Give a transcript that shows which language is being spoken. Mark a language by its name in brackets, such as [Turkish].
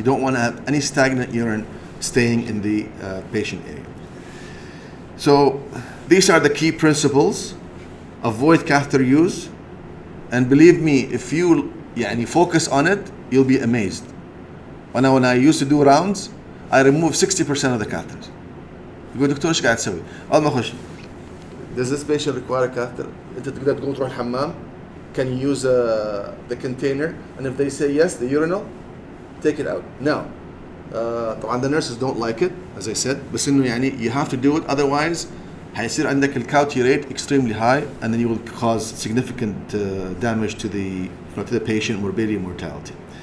[English] You don't want to have any stagnant urine staying in the patient area. So these are the key principles. Avoid catheter use, and believe me, if you focus on it, you'll be amazed. When I used to do rounds, I removed 60% of the catheters. [Arabic] يقول دكتور ايش قاعد تسوي؟ أول ما أخش, [English] does this patient require a catheter? [Arabic] أنت تقدر تقوم تروح الحمام? [English] Can you use the container? And if they say yes, the urinal, take it out. Now, [Arabic] طبعا [English] the nurses don't like it, as I said, [Arabic] بس إنه [English] you have to do it, otherwise [Arabic] هيصير عندك الكاوتي [English] rate extremely high, and then you will cause significant damage to the patient, morbidity and mortality.